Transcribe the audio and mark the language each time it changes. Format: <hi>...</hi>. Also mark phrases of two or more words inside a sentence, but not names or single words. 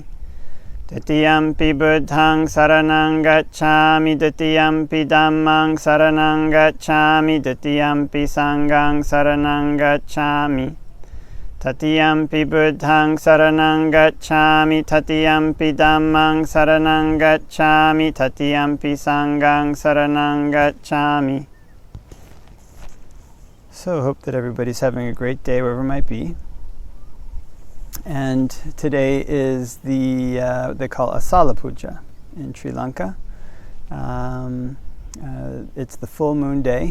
<pi>Tatiyampi Buddhaṃ saranang gacchāmi, Tatiyampi Dhammaṃ saranang gacchāmi, Tatiyampi Sanghaṃ saranang gacchāmi. Tatiyampi Buddhaṃ saranang gacchāmi, Tatiyampi Dhammaṃ saranang gacchāmi, Tatiyampi Sanghaṃ saranang gacchāmi.</pi> <en>So hope that everybody's having a great day wherever it might be. And today is the, they call Asalha Puja in Sri Lanka. It's the full moon day.</en>